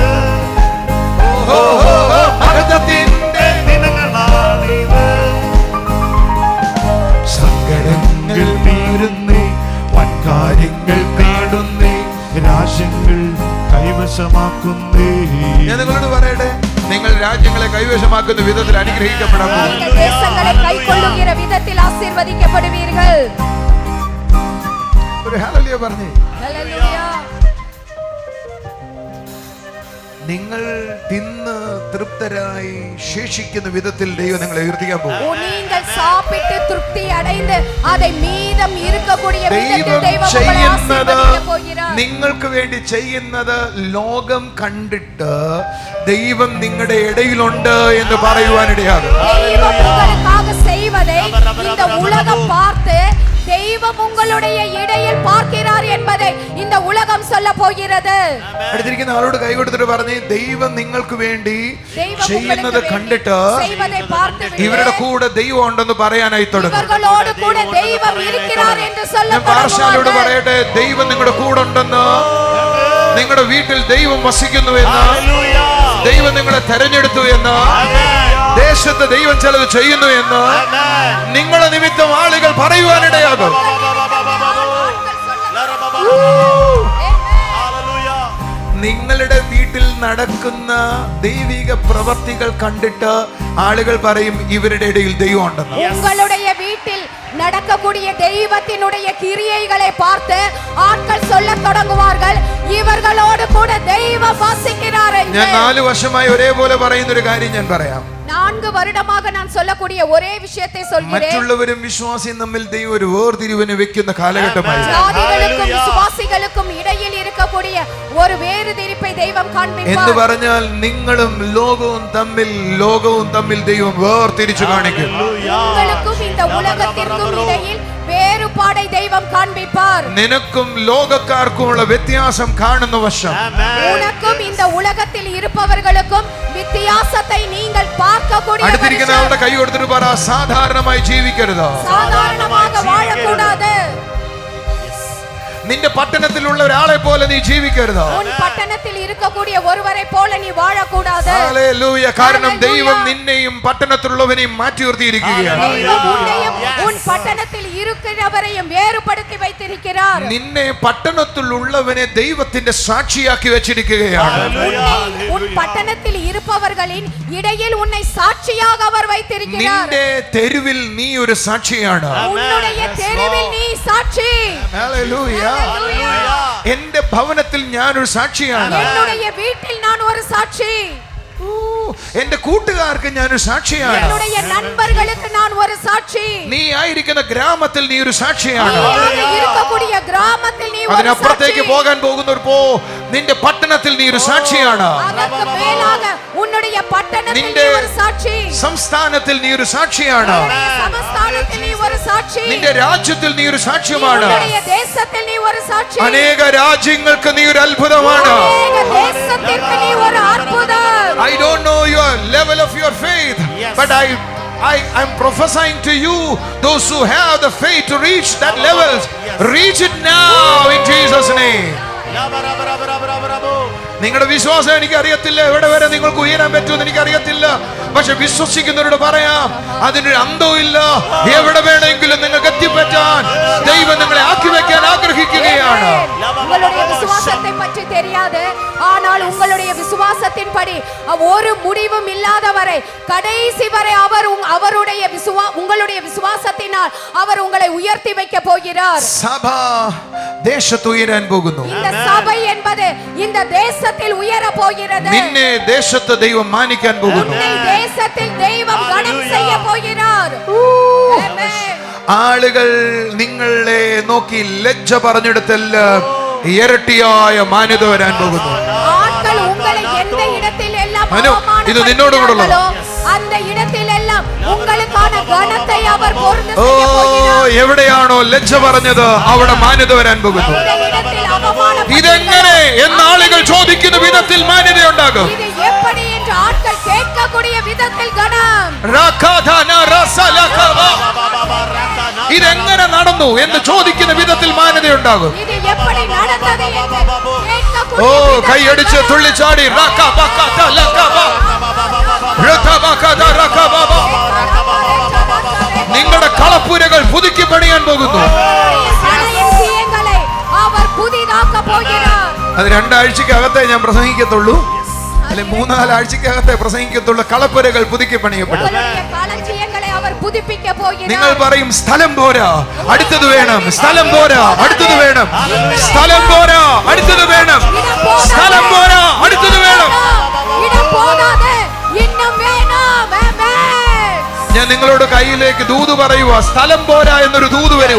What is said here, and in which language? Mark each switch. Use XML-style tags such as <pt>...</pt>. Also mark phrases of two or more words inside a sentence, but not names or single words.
<ml>ഓഹോ മഹത്വത്തിന്റെ ദിനങ്ങളാണിത്. സങ്കടങ്ങൾ തീരുന്നേ, വൻകാര്യങ്ങൾ നേടുന്നേ, രാജ്യങ്ങൾ കൈവശമാക്കുന്നേ. ഞാൻ നിങ്ങളോട് പറയട്ടെ, നിങ്ങൾ രാജ്യങ്ങളെ കൈവശമാക്കുന്ന വിധത്തിൽ അനുഗ്രഹിക്കപ്പെടാൻ പോകുന്നു.</ml> <ta>நீங்கள் தேசங்களை கைக்கொள்ளுகிற விதத்தில் ஆசீர்வதிக்கப்படுவீர்கள்.</ta> <ml>ഒരു ഹല്ലേലൂയ പറഞ്ഞേ.</ml> <ta>ஹல்லேலூயா.</ta> <ml>നിങ്ങൾ തിന്ന് തൃപ്തരായി ശേഷിക്കുന്ന വിധത്തിൽ ദൈവം നിങ്ങളെ ഉയർത്തിക്കാൻ പോകും.</ml> <ta>நீங்கள் சாப்பிட்டு திருப்தி அடைந்து அதை மீதம் இருக்கக்கூடிய விதத்தில்</ta> <ml>ദൈവം</ml> <ta>தெய்வம் உங்களை</ta> <ml>ചെയ്യുന്നത്</ml> <ta>ஆசீர்வதிக்க போகிறார்.</ta> <ml>നിങ്ങൾക്ക് വേണ്ടി ചെയ്യുന്നത് ലോകം കണ്ടിട്ട് ദൈവം നിങ്ങളുടെ ഇടയിലുണ്ട് എന്ന് പറയുവാനിടയാകും.</ml> <ta>தெய்வம் உங்களுக்காக செய்வதை இந்த உலகம் பார்த்து தெய்வம் உங்களுடைய இடையில் பார்க்கிறார் என்பதை இந்த உலகம் சொல்ல போகிறது.</ta> <ml>അടുത്തിരിക്കുന്ന ആളോട് കൈ കൊടുത്തിട്ട് പറഞ്ഞേ, ദൈവം നിങ്ങൾക്ക് വേണ്ടി ചെയ്യുന്നത് കണ്ടിട്ട്</ml> <ta>செய்வதை பார்த்து</ta> <ml>ഇവരുടെ കൂടെ ദൈവം ഉണ്ടെന്ന് പറയാനായി തുടങ്ങും.</ml> <ta>இவர்களோடு கூட தெய்வம் இருக்கிறார் என்று சொல்ல</ta> <ml>ഞാൻ പാർശ്വലോട് പറയട്ടെ, ദൈവം നിങ്ങളുടെ കൂടെ ഉണ്ടെന്ന്, നിങ്ങളുടെ വീട്ടിൽ ദൈവം വസിക്കുന്നു എന്ന്, ദൈവം നിങ്ങളെ തെരഞ്ഞെടുത്തു എന്ന്, ദേശത്ത് ദൈവം ചിലത് ചെയ്യുന്നു എന്ന് നിങ്ങളെ നിമിത്തം ആളുകൾ പറയുവാനിടയാകും. നിങ്ങളുടെ വീട്ടിൽ നടക്കുന്ന ദൈവിക പ്രവർത്തികൾ കണ്ടിട്ട് ആളുകൾ പറയും ഇവരുടെ ഇടയിൽ ദൈവം ഉണ്ടെന്ന്.</ml> <ta>உங்களுடைய வீட்டில் நடக்கக்கூடிய தெய்வத்தினுடைய கிரியைகளை பார்த்து ஆட்கள் சொல்ல தொடங்குவார்கள், இவர்களோடு கூட தெய்வம் வசிக்கிறார் என்று.</ta> <ml>ഞാൻ 4 വർഷമായി ഒരേപോലെ പറയുന്ന ഒരു കാര്യം ഞാൻ പറയാം.</ml> <ta>4 வருடமாக நான் சொல்லக்கூடிய ஒரே விஷயத்தை சொல்கிறேன்.</ta> <ml>മറ്റുള്ളവരും വിശ്വാസിയും തമ്മിൽ ദൈവം ഒരു വേർതിരിവിനെ വെക്കുന്ന കാലഘട്ടമായി.</ml> <ta>ஜாதிகளுக்கும் விசுவாசிகளுக்கும் இடையில் இருக்கக்கூடிய ஒரு வேறுதிரிப்பை தெய்வம்</ta> <ml>എന്ന്</ml> <ta>காண்பிப்பார்.</ta> <ml>പറഞ്ഞാൽ നിങ്ങളും ലോകവും തമ്മിൽ ദൈവം വേർതിരിച്ചു കാണിക്കും.</ml> <ta>உங்களுக்கும் இந்த உலகத்திற்கும் இடையில் வேறுபாடை தெய்வம் காண்பிப்பார்.</ta> <ml>നിനക്കും ലോകക്കാർക്കുമുള്ള വ്യത്യാസം കാണുന്ന വശം,</ml> <ta>உனக்கும் இந்த உலகத்தில் இருப்பவர்களுக்கும் வித்தியாசத்தை நீங்கள் பார்க்கக்கூடிய</ta> <ml>അടുത്തിരിക്കുന്ന</ml> <ta>மனுஷன்.</ta> <ml>ആളുടെ കൈ കൊടുത്തിട്ട് പറ, സാധാരണമായി ജീവിക്കരുത്.</ml> <ta>சாதாரணமாக வாழக்கூடாது.</ta> <ml>നിന്റെ പട്ടണത്തിലുള്ള ഒരാളെ പോലെ നീ ജീവിക്കരുത്.</ml> <ta>உன் பட்டணத்தில் இருக்கக்கூடிய ஒருவரை போல நீ வாழக்கூடாது.</ta> <ml>ഹല്ലേലൂയ. കാരണം ദൈവം നിന്നെയും പട്ടണത്തിലുള്ളവനെയും മാറ്റി നിർത്തിയിരിക്കുകയാണ്.</ml> <ta>தெய்வம் உன்னையும் உன் பட்டணத்தில் இருக்கிறவரையும் வேறுபடுத்தி வைத்திருக்கிறார்.</ta> <ml>നിന്നെ പട്ടണത്തിലുള്ളവനെ ദൈവത്തിന്റെ സാക്ഷിയാക്കി വെച്ചിരിക്കുകയാണ്.</ml> <ta>உன்னை உன் பட்டணத்தில் இருப்பவர்களின் இடையில் உன்னை சாட்சியாக அவர் வைத்திருக்கிறார்.</ta> <ml>നിന്റെ തെരുവിൽ നീ ഒരു സാക്ഷിയാണ്.</ml> <ta>உன்னுடைய தெருவில் நீ சாட்சி.</ta> <ml>ഹല്ലേലൂയ. എന്റെ ഭവനത്തിൽ ഞാനൊരു സാക്ഷിയാണ്.</ml> <ta>என்னுடைய வீட்டில் நான் ஒரு சாட்சி.</ta> <ml>എന്റെ കൂട്ടുകാർക്ക് ഞാനൊരു സാക്ഷിയാണ്.</ml> <ta>என்னுடைய நண்பர்களுக்கு நான் ஒரு சாட்சி.</ta> <ml>നീ ആയിരിക്കുന്ന ഗ്രാമത്തിൽ നീ ഒരു സാക്ഷിയാണ്.</ml> <ta>நீ இருக்கக்கூடிய கிராமத்தில் நீ ஒரு</ta> <ml>അതിനപ്പുറത്തേക്ക്</ml> <ta>சாட்சி.</ta> <ml>പോകാൻ പോകുന്നവർ നിന്റെ പട്ടണത്തിൽ നീ ഒരു സാക്ഷിയാണ്.</ml> <ta>அதற்கு மேலாக உன்னுடைய பட்டணத்தில்</ta> <ml>നിന്റെ</ml> <ta>நீ ஒரு சாட்சி.</ta> <ml>സംസ്ഥാനത്തിൽ നീ ഒരു സാക്ഷിയാണ്.</ml> <ta>உன்னுடைய சமஸ்தானத்தில் நீ ஒரு சாட்சி.</ta> <ml>നിന്റെ രാജ്യത്തിൽ നീ ഒരു സാക്ഷ്യമാണ്.</ml> <ta>உன்னுடைய தேசத்தில் நீ ஒரு சாட்சி.</ta> <ml>അനേക രാജ്യങ്ങൾക്ക് നീ ഒരു അത്ഭുതമാണ്.</ml> <ta>அநேக தேசத்திற்கு நீ ஒரு அற்புதம்.</ta> <en>I don't know your level of your faith, but I'm prophesying to you, those who have the faith to reach that level, reach it now in Jesus' name.</en> <ml>നിങ്ങളുടെ വിശ്വാസം എനിക്ക് അറിയത്തില്ല, എവിടെ വരെ നിങ്ങൾക്ക് ഉയരാൻ പറ്റുമെന്ന് എനിക്ക് അറിയത്തില്ല. പക്ഷെ വിശ്വസിക്കുന്നവരോട് പറയാം, അതിനൊരു അന്തവും ഇല്ല. എവിടെ വേണമെങ്കിലും നിങ്ങൾക്ക് എത്തിപ്പറ്റാൻ ദൈവം നിങ്ങളെ ആക്കി വെക്കാൻ ആഗ്രഹിക്കുകയാണ്.</ml> <ta>உங்களுடைய விசுவாசத்தை பற்றி தெரியாது, ஆனால் உங்களுடைய விசுவாசத்தின்படி ஒரு முடிவும் இல்லாதவரை கடைசி வரை அவருடைய உங்களுடைய விசுவாசத்தினால் அவர் உங்களை உயர்த்தி வைக்க போகிறார்.</ta> <ml>സഭ ദേശത്ത് ഉയരാൻ പോകുന്നു.</ml> <ta>இந்த சபை என்பது இந்த தேசத்தில் உயர போகிறது.</ta> <ml>നിന്നെ ദേശത്ത് ദൈവം മാനിക്കാൻ പോകുന്നു.</ml> <ta>உன்னை தேசத்தில் தெய்வம் கனம் செய்ய போகிறார்.</ta> <ml>ആമേൻ. ആളുകൾ നിങ്ങളെ നോക്കി ലജ്ജ പറഞ്ഞെടുത്തെല്ലാം ഇരട്ടിയായ മാന്യത വരാൻ പോകുന്നു.</ml> <ta>ஆட்கள் உங்களை எந்த இடத்தில் எல்லாம்</ta> <ml>അനു, ഇത് നിന്നോട് കൂടെയുള്ളതാ.</ml> <ta>அவமானப்படுத்தினார்களோ அந்த இடத்தில் எல்லாம் உங்களுக்கான கனத்தை அவர் பொருந்து ഓ, செய்ய போகிறார்.</ta> <ml>എവിടെയാണോ ലജ്ജ പറഞ്ഞത് അവിടെ മാന്യത വരാൻ പോകുന്നു.</ml> <ta>இந்த இடத்தில் அவமானப்படுத்தினார்களோ,</ta> <ml>ഇതെങ്ങനെ എന്ന് ആളുകൾ ചോദിക്കുന്ന വിധത്തിൽ മാന്യത ഉണ്ടാകും.</ml> <ta>இது எப்படி என்று ஆட்கள் கேட்கக்கூடிய விதத்தில் கனம்.</ta> <ml>ഇതെങ്ങനെ നടന്നു എന്ന് ചോദിക്കുന്ന വിധത്തിൽ മാന്യത ഉണ്ടാകും.</ml> <ta>இது எப்படி நடந்தது என்று கேட்கக்கூடிய ഓ, விதத்தில்</ta> <ml>കൈയടിച്ച്</ml> <ta>கனம்.</ta> <ml>തുള്ളിച്ചാടി നിങ്ങളുടെ കളപ്പുരകൾ പുതുക്കി പണിയാൻ പോകുന്നു.</ml> <ta>உங்களுடைய சடையின் சியங்களை அவர் புதிதாக்க போகிறார்.</ta> <ml>അത് 2 ആഴ്ചക്കകത്തേ ഞാൻ പ്രസംഗിക്കത്തുള്ളൂ, അല്ലെ 3-4 ആഴ്ചക്കകത്തേ പ്രസംഗിക്കത്തുള്ളൂ. കളപ്പുരകൾ പുതുക്കി പണിയപ്പെട്ടു.</ml> <ta>உங்களுடைய களஞ்சியங்களை அவர் புதுப்பிக்க</ta> <ml>നിങ്ങൾ</ml> <ta>போகிறார்.</ta> <ml>പറയും, സ്ഥലം പോരാ, അടുത്തത് വേണം. സ്ഥലം പോരാ, അടുത്തത് വേണം. സ്ഥലം പോരാ, അടുത്തത് വേണം. സ്ഥലം പോരാ, അടുത്തത് വേണം. നിങ്ങളോട് കയ്യിലേക്ക് ദൂത് പറയുക. സ്ഥലം പോരാ എന്നൊരു ദൂത് വരുക.</ml>